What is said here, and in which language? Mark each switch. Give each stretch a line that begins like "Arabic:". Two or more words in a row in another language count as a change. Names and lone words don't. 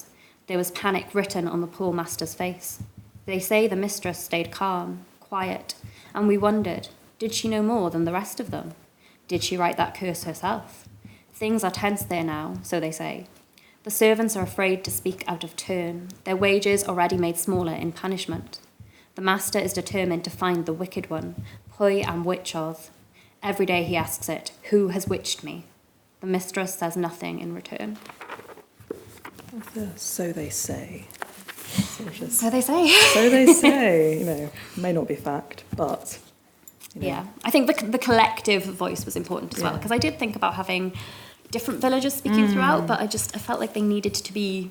English: There was panic written on the poor master's face. They say the mistress stayed calm, quiet, and we wondered, did she know more than the rest of them? Did she write that curse herself? Things are tense there now, so they say. The servants are afraid to speak out of turn, their wages already made smaller in punishment. The master is determined to find the wicked one,
Welsh: pwy am witchodd.
English: Every day he asks it, who has witched me? the mistress says nothing in return. So they say. So they say. So they say, may not be fact, but... Yeah, I think the collective voice was important as well, because I did think about having different villagers speaking throughout, but I felt like they needed to be...